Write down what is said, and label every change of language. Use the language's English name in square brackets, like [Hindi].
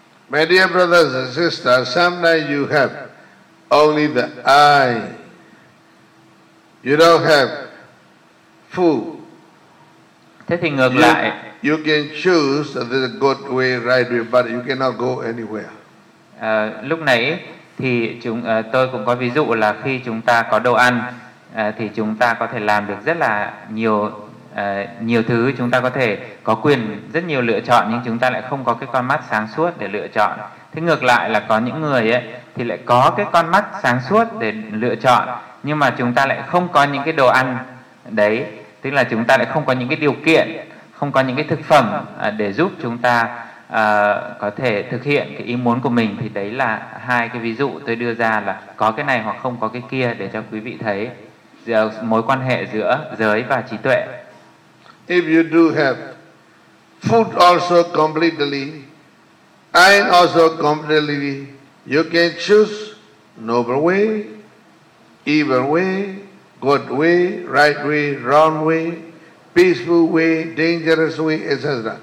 [English] My dear brothers and sisters, sometimes you have only the eye. You don't have food. [Vietnamese] Thế thì ngược lại, [English] you can choose the good way, right way, but you cannot go anywhere. [Vietnamese] Lúc nãy thì tôi cũng có ví dụ là khi chúng ta có đồ ăn thì chúng ta có thể làm được rất là nhiều nhiều thứ, chúng ta có thể có quyền rất nhiều lựa chọn, nhưng chúng ta lại không có cái con mắt sáng suốt để lựa chọn. Thế ngược lại là có những người ấy thì lại có cái con mắt sáng suốt để lựa chọn, nhưng mà chúng ta lại không có những cái đồ ăn đấy, tức là chúng ta lại không có những cái điều kiện, không có những cái thực phẩm để giúp chúng ta có thể thực hiện cái ý muốn của mình. Thì đấy là hai cái ví dụ tôi đưa ra, là có cái này hoặc không có cái kia, để cho quý vị thấy mối quan hệ giữa giới và trí tuệ. [English] If you do have food also completely, and also completely, you can choose noble way, evil way, good way, right way, wrong way, peaceful way, dangerous way, etc.